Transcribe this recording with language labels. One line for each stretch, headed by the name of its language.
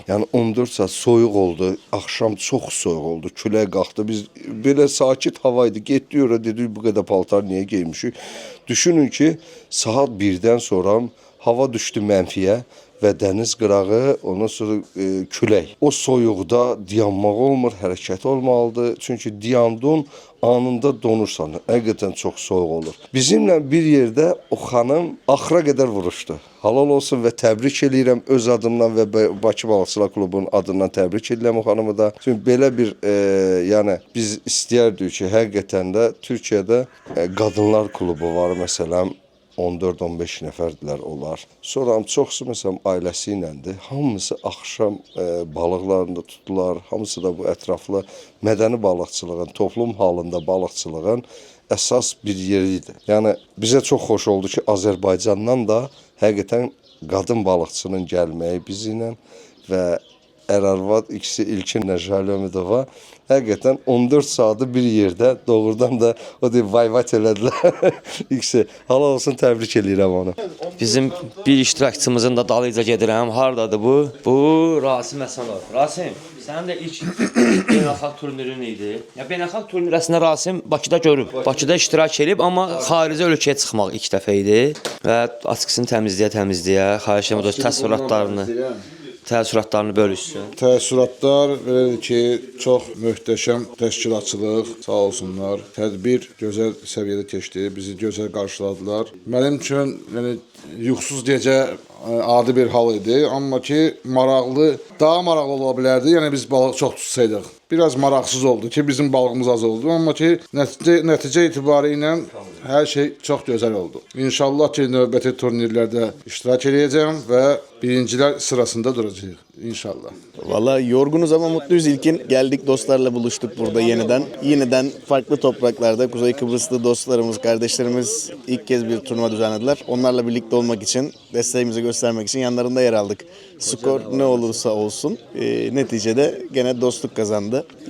Azerbaijani: Yəni 14 saat soyuq oldu, axşam çox soyuq oldu, külək qalxdı. Biz belə sakit hava idi. Getdik ora dedik bu qədər paltar niyə geymişik? Düşünün ki, saat 1-dən sonra hava düşdü mənfiyə və dəniz qırağı, ondan sonra külək. O soyuqda dayanmaq olmur, hərəkət olmalıdır. Çünki dayandın, anında donursan. Həqiqətən çox soyuq olur. Bizimlə bir yerdə o xanım axıra qədər vuruşdu. Halal olsun və təbrik eləyirəm öz adımdan və Bakı Balıqçılar Klubunun adından təbrik edirəm o xanımı da. Çünki belə bir, yəni biz istəyərdik ki, həqiqətən də Türkiyədə qadınlar klubu var məsələn. 14-15 nəfərdilər onlar. Sonra çoxsu məsələn ailəsi iləndir. Hamısı axşam balıqlarında tutdular. Hamısı da bu ətraflı mədəni balıqçılığın, toplum halında balıqçılığın əsas bir yeridir. Yəni bizə çox xoş oldu ki, Azərbaycandan da həqiqətən qadın balıqçının gəlməyi bizlə və ər-arvad ikisi İlkin Jalə Ümidova həqiqətən 14 saatı bir yerdə doğrudan da o deyib vayvat elədilər. İkisi halal olsun, təbrik eləyirəm onu. Bizim bir iştirakçımızın da dalıyca gedirəm. Hardadır bu? Bu Rasim Həsənov. Rasim, sənin də ilk beynəlxalq turnirin idi. Ya beynəlxalq turnir əslində Rasim Bakıda görüb. Bakıda iştirak edib, amma xarici ölkəyə çıxmaq ilk dəfə idi. Və açıqsını təmizləyə, xahiş edirəm o təəssüratlarını bölüşsün. Təəssüratlar belədir ki, çox möhtəşəm təşkilatçılıq, sağ olsunlar. Tədbir gözəl səviyyədə keçdi, bizi gözəl qarşıladılar. Mənim üçün yəni yuxusuz gecə adi bir hal idi, amma ki maraqlı, daha maraqlı ola bilərdi. Yəni biz balıq çox tutsaydıq. Biraz maraqsız oldu ki, bizim balığımız az oldu, amma ki nəticə etibarı ilə hər şey çox gözəl oldu. İnşallah ki növbəti turnirlərdə iştirak edəcəm və birincilər sırasında duracağıq inşallah.
Turkish: Vallahi yorgunuz ama mutluyuz. İlkin geldik, dostlarla buluştuk burada yeniden. Yeniden farklı topraklarda Kuzey Kıbrıslı dostlarımız, kardeşlerimiz ilk kez bir turnuva düzenlediler. Onlarla birlikte olmak için, desteğimizi göstermek için yanlarında yer aldık. Skor ne olursa olsun neticede gene dostluk kazandı.